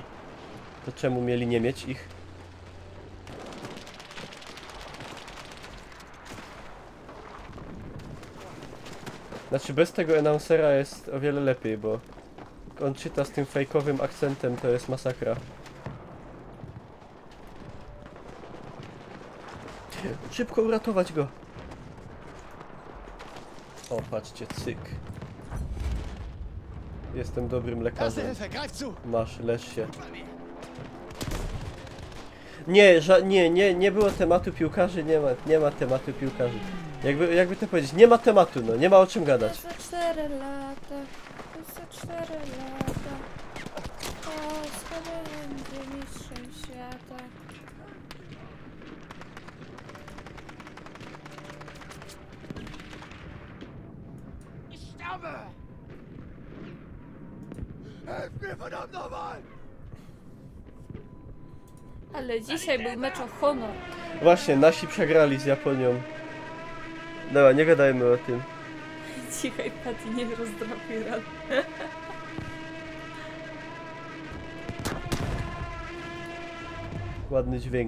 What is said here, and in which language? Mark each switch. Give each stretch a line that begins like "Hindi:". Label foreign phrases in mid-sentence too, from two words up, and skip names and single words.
Polish: To czemu mieli nie mieć ich? Znaczy bez tego announcera jest o wiele lepiej, bo on czyta z tym fejkowym akcentem, to jest masakra. Szybko uratować go! O, patrzcie, cyk. Jestem dobrym
German: Erste
Polish: lekarzem.
German: Hilfe, greif zu!
Polish: Masz, leż się. Nie było tematu piłkarzy, nie ma tematu piłkarzy. Jakby to powiedzieć, nie ma tematu, no, nie ma o czym gadać. Za 4 lata, za 4 lata. Polska będzie mistrzem świata.
German: Ich sterbe! Helf mir, verdammt nochmal!
Polish: Ale dzisiaj był mecz o honor. Właśnie, nasi przegrali z Japonią. Dobra, nie gadajmy o tym. Cichaj, Patty, nie rozdrapuj ran. Ładny dźwięk.